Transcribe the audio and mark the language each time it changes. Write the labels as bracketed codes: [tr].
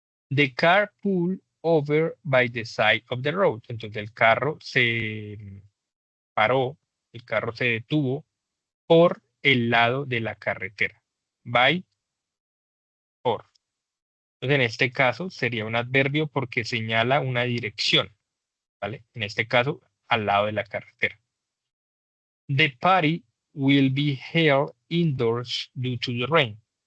[en] The car pulled over by the side of the road. [es] Entonces el carro se paró, el carro se detuvo por el lado de la carretera. By, por. Entonces en este caso sería un adverbio porque señala una dirección, ¿vale? En este caso, al lado de la carretera. [en] The party will be held indoors due to the rain.